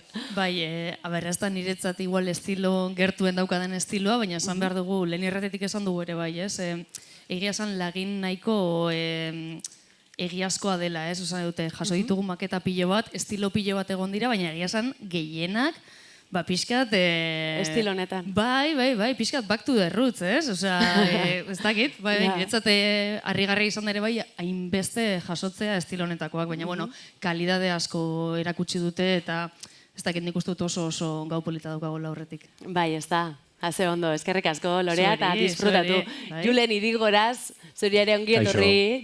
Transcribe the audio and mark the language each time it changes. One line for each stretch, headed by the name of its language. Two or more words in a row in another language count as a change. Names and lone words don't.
Basque: Bai, ez da niretzat igual estilo gertuen daukaden estiloa, baina esan behar dugu, lehen irratetik esan dugu ere bai, ez? Egia esan lagin nahiko egiazkoa dela, ez? Osan dute, jaso ditugu maketa pilo bat, estilo pilo bat egon dira, baina egia esan gehienak, pixkat... Estilo honetan. Bai, pixkat
English: back to the roots,
Basque: ez? Osa, ez dakit, niretzat harrigarria izan ere bai, hainbeste jasotzea estilo honetakoak, baina, kalidade asko erakutsi dute, eta ez dakit nik uste dut oso gau polita daukagoela aurretik. Bai, ez da. Haze ondo, eskerrik asko, Lorea, eta disfrutatu. Julen Idigoraz, zuri ere ongi etorri.